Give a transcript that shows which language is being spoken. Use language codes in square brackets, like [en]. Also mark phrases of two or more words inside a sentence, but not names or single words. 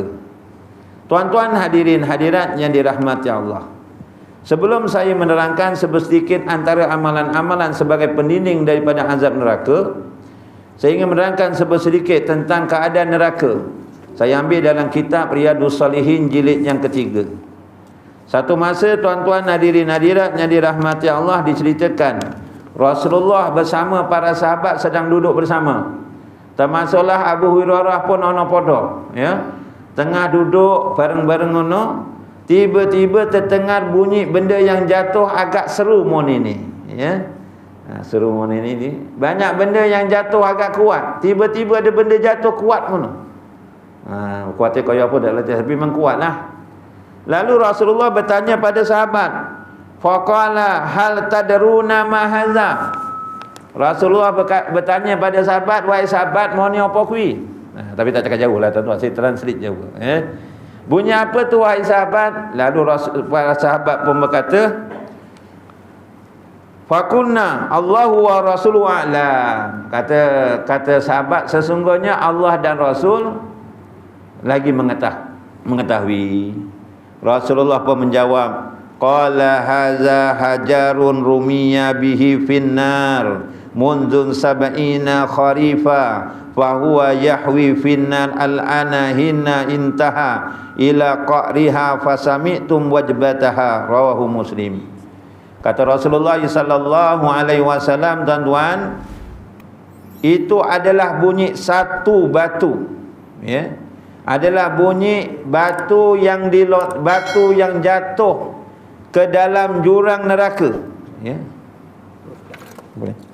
[ms] Tuan-tuan hadirin hadirat yang dirahmati Allah, sebelum saya menerangkan sedikit antara amalan-amalan sebagai pendinding daripada azab neraka, saya ingin menerangkan sedikit tentang keadaan neraka. Saya ambil dalam kitab Riyadhus Shalihin jilid yang ketiga. Satu masa tuan-tuan hadirin hadirat yang dirahmati Allah, diceritakan Rasulullah bersama para sahabat sedang duduk bersama. Termasuklah Abu Hurairah pun [jv] ono podo, [ms] ya. Tengah duduk [jv] bareng-bareng ono, [ms] tiba-tiba terdengar bunyi benda yang jatuh agak seru mon ini, ya. Seru mon ini. Banyak benda yang jatuh agak kuat. Tiba-tiba ada benda jatuh kuat mono. Kuatnya [jv] kaya apa [ms] dah lah, tapi memang kuatlah. Lalu Rasulullah bertanya pada sahabat, [ar] فقال هل تدرون ما هذا? [ms] Rasulullah bertanya pada sahabat, wahai sahabat, mau ni [jv] apa kuwi? [ms] Tapi tak cakap jauh lah tuan-tuan, saya translate jauh, bunyi apa tu wahai sahabat? Lalu para sahabat pun berkata, [ar] فقلنا الله ورسوله أعلم. [ms] Kata sahabat, sesungguhnya Allah dan Rasul lagi mengetahui. Rasulullah pun menjawab, [ar] قال هذا حجر رمي به في النار منذ سبعين خريفا فهو يهوي في النار الآن حين انتهى إلى قعرها فسمعتم وجبتها، رواه مسلم. [ms] Kata Rasulullah [ar] صلى الله عليه وسلم, [ms] tuan-tuan, itu adalah bunyi satu batu, ya, adalah bunyi batu yang jatuh ke dalam jurang neraka. Ya. Boleh.